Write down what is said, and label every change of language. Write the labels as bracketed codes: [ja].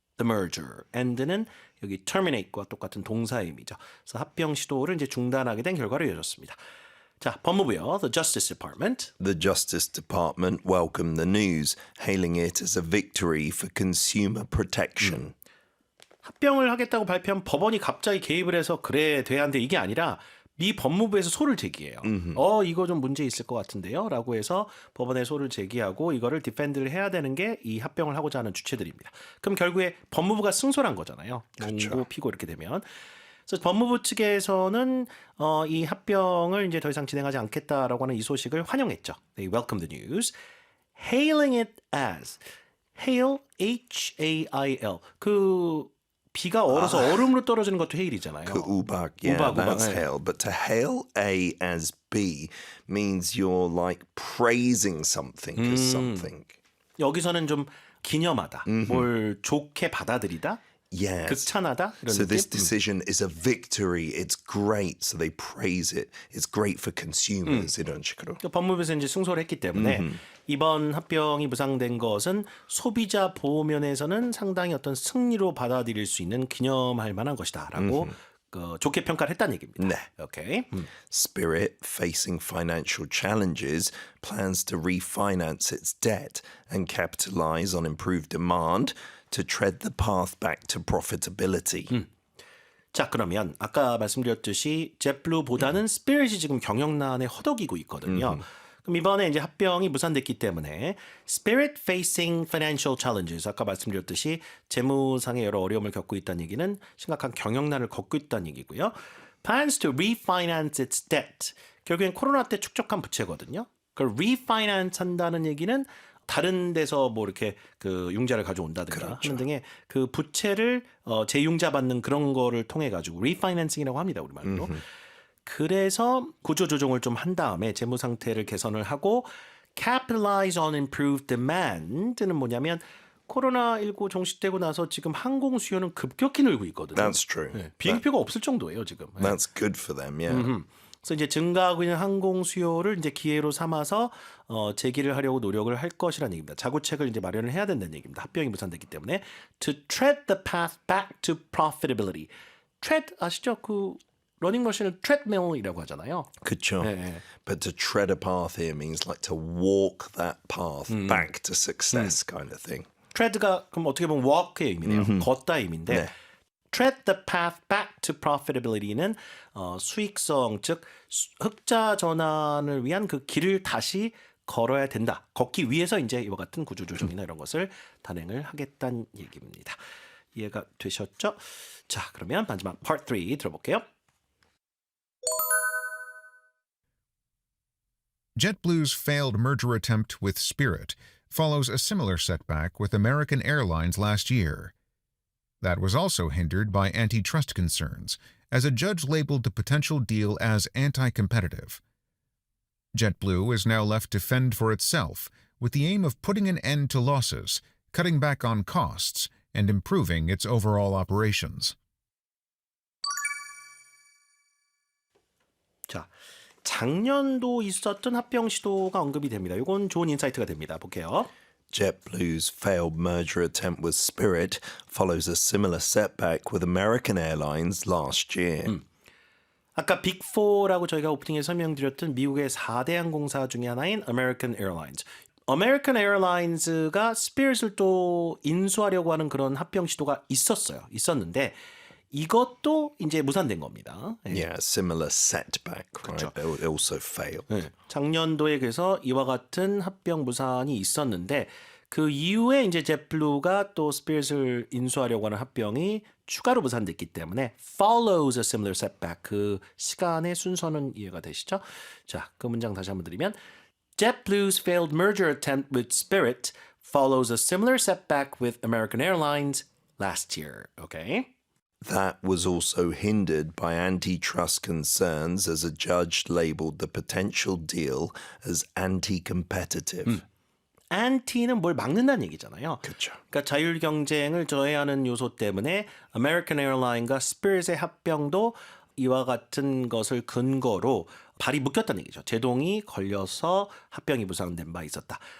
[en] the merger. [ko] end는 여기 terminate과 똑같은 동사의 의미죠. 그래서 합병 시도를 이제 중단하게 된 결과로 이어졌습니다. 자, 법무부요. [en] The Justice Department. The Justice Department welcomed the news, hailing it as a victory for consumer protection. [ko] 합병을 하겠다고 발표한 법원이 갑자기 개입을 해서 그래 돼야 한데 이게 아니라 미 법무부에서 소를 제기해요. 이거 좀 문제 있을 것 같은데요. 라고 해서 법원에 소를 제기하고 이거를 디펜드를 해야 되는 게 이 합병을 하고자 하는 주체들입니다. 그럼 결국에 법무부가 승소한 거잖아요. 몽고 피고 이렇게 되면. 그래서 법무부 측에서는 이 합병을 이제 더 이상 진행하지 않겠다라고 하는 이 소식을 환영했죠. [en] They welcomed the news, hailing it as hail, H-A-I-L. [ko] 그 비가 얼어서 얼음으로 떨어지는 것도 hail이잖아요. 그 우박, yeah, 우박, [en] that's [ko] 네. [en] hail. But to hail A as B means you're like praising something as something. [ko] 여기서는 좀 기념하다, 뭘 좋게 받아들이다, [en] Yes. [ko] 극찬하다 이런 [en] So [ko] 느낌. [en] this decision is a victory. It's great. So they praise it. It's great for consumers. [ko] 이런 식으로. 그러니까 법무부에서 이제 승소를 했기 때문에 이번 합병이 무산된 것은 소비자 보호 면에서는 상당히 어떤 승리로 받아들일 수 있는 기념할 만한 것이다라고 좋게 평가를 했다는 얘기입니다. 네. 오케이. [en] Spirit, facing financial challenges, plans to refinance its debt and capitalize on improved demand to tread the path back to profitability. [ko] 자, 그러면 아까 말씀드렸듯이 젯블루보다는 스피릿이 지금 경영난에 허덕이고 있거든요. 그럼 이번에 이제 합병이 무산됐기 때문에 [en] Spirit facing financial challenges, [ko] 아까 말씀드렸듯이 재무상의 여러 어려움을 겪고 있다는 얘기는 심각한 경영난을 겪고 있다는 얘기고요. [en] Plans to refinance its debt, [ko] 결국엔 코로나 때 축적한 부채거든요. 그걸 refinance 한다는 얘기는 다른 데서 뭐 이렇게 그 융자를 가져온다든가 하는 등의 그 부채를 재융자 받는 그런 거를 통해 가지고 리파이낸싱이라고 합니다, 우리말로. 그래서 구조 조정을 좀 한 다음에 재무 상태를 개선을 하고 [en] capitalize on improved demand [ko] 는 뭐냐면 코로나19 종식되고 나서 지금 항공 수요는 급격히 늘고 있거든요. [en] That's true. [ko] 네, 비행기표가 없을 정도예요, 지금. 네. [en] That's good for them, yeah. [ko] 그래서 이제 증가하고 있는 항공 수요를 이제 기회로 삼아서 재기를 하려고 노력을 할 것이라는 얘기입니다. 자구책을 이제 마련을 해야 된다는 얘기입니다. 합병이 무산됐기 때문에 [en] to tread the path back to profitability. [ko] tread 아시죠? 그 러닝머신을 treadmill이라고 하잖아요. 그쵸. 네. [en] But to tread a path here means like to walk that path back to success kind of thing. [ko] tread가 그럼 어떻게 보면 walk의 의미네요. 걷다 의미인데 네. [en] tread the path back to profitability [ko] 는 수익성, 즉 흑자 전환을 위한 그 길을 다시 걸어야 된다. 걷기 위해서 이제 이와 같은 구조조정이나 이런 것을 단행을 하겠다는 얘기입니다. 이해가 되셨죠? 자, 그러면 마지막 part 3 들어볼게요. [en] JetBlue's failed merger attempt with Spirit follows a similar setback with American Airlines last year. That was also hindered by antitrust concerns, as a judge labeled the potential deal as anti-competitive. JetBlue is now left to fend for itself, with the aim of putting an end to losses, cutting back on costs, and improving its overall operations. [ko] 자, 작년도 있었던 합병 시도가 언급이 됩니다. 이건 좋은 인사이트가 됩니다. 볼게요. [en] JetBlue's failed merger attempt with Spirit follows a similar setback with American Airlines last year. [ko] 아까 빅4라고 저희가 오프닝에 설명드렸던 미국의 4대 항공사 중에 하나인 American Airlines. American Airlines가 스피릿을 또 인수하려고 하는 그런 합병 시도가 있었는데 이것도 이제 무산된 겁니다. [en] Yeah, similar setback, right? They also failed. [ko] 네. 작년도에 그래서 이와 같은 합병 무산이 있었는데 그 이후에 이제 젯블루가 또 스피릿을 인수하려고 하는 합병이 추가로 무산됐기 때문에 [en] follows a similar setback. [ko] 그 시간의 순서는 이해가 되시죠? 자, 그 문장 다시 한번 드리면 [en] JetBlue's failed merger attempt with Spirit follows a similar setback with American Airlines last year. Okay? That was also hindered by antitrust concerns as a judge labeled the potential deal as anti-competitive. [ko] anti는 뭘 막는다는 얘기잖아요. 그렇죠. 그러니까 자율 경쟁을 저해하는 요소 때문에 American Airlines과 Spirit의 합병도 이와 같은 것을 근거로 발이 묶였다는 얘기죠. 제동이 걸려서 합병이 무산된 바 있었다.